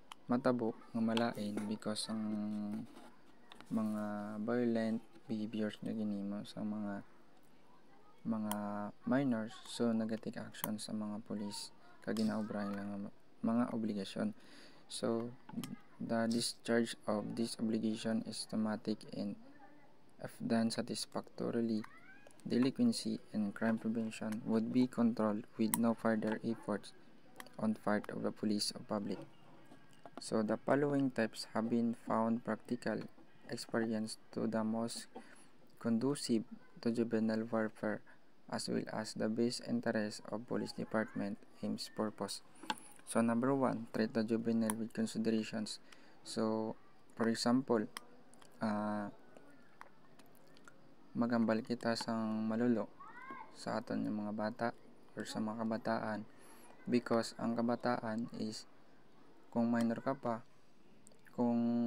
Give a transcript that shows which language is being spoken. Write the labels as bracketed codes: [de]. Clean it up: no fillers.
[hil] matabo nga malain because ang mga violent behaviors na ginimo sa mga minors, so nag-take action sa mga police kag ginaobrahan lang mga obligasyon. [en] So the discharge of this obligation is automatic, and if done satisfactorily, delinquency and crime prevention would be controlled with no further efforts on part of the police or public. So the following types have been found practical experience to the most conducive to juvenile warfare, as well as the best interest of police department aims purpose. So number 1, treat the juvenile with considerations. So for example, [hil] magambal kita sang malulo sa aton yung mga bata or sa mga kabataan, because ang kabataan is kung minor ka pa, kung